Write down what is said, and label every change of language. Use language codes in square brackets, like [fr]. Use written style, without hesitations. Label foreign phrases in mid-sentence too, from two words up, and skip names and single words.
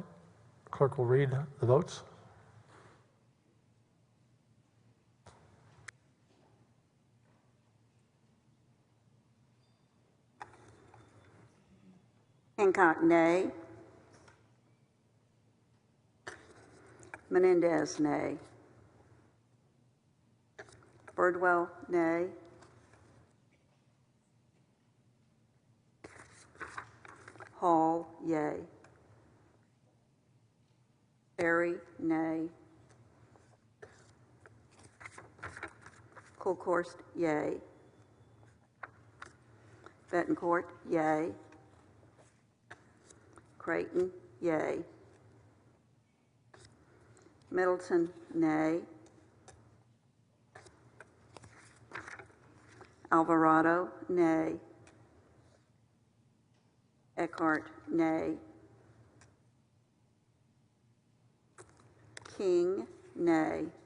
[en] Clerk will read the votes. Hancock, nay. Menendez, nay. Birdwell, nay. Hall, yea. Berry, nay. Colkhorst, yea. Betancourt, yea. Creighton, yea. Middleton, nay. Alvarado, nay. Eckhart, nay. King, nay.